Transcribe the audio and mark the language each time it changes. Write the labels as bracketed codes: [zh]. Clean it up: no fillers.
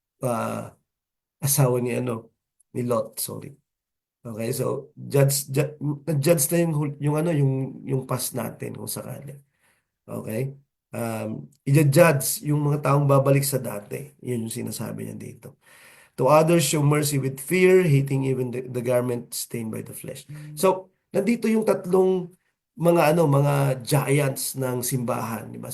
[tl] Ah, asawa ni ni Lot, sorry. Okay, so judge na yung yung past natin kung sakali. Okay? I-judge yung mga taong babalik sa dati. Yun yung sinasabi niya dito. [en] To others, show mercy with fear, hating even the garment stained by the flesh. [tl] So, nandito yung tatlong mga giants ng simbahan, di ba?